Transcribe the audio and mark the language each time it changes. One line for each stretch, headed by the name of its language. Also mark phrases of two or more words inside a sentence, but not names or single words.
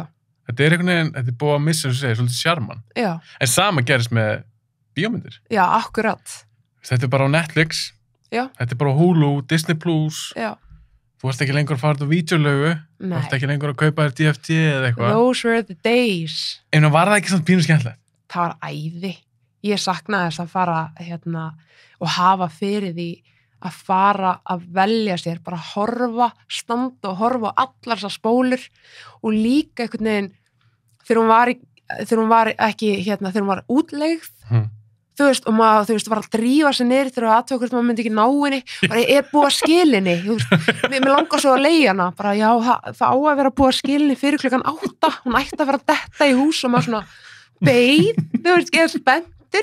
Icelandic: Þetta einhvern veginn, þetta búið að missa, eins og segja, svolítið sjarman. Já. En sama gerist með bíómyndir. Já, akkurat. Þetta bara á Netflix. Já. Þetta bara á Hulu, Disney+. Já. Þú ert ekki lengur að fara út á vídeolögu. Þú ert ekki lengur að kaupa þér DFT eða eitthvað.
English: Those were the days.
Icelandic: En var það ekki svona pínu skemmtilegt? Það var æði. Ég saknaði þess að fara og hafa fyrir því að fara að velja sér, bara horfa, standa og horfa á allar þessar spólur og líka einhvern veginn þegar hún var ekki þegar hún var útleigð þú veist, og maður, þú veist, var að drífa sig niður þegar aðtöku hvort maður myndi ekki ná henni bara er búið að skilinni mér langar svo að leigja hana bara já, það á að vera búið að skilinni fyrir 8:00 hún ætti að vera að detta í hús og maður svona beið, þú veist, ég er spenntur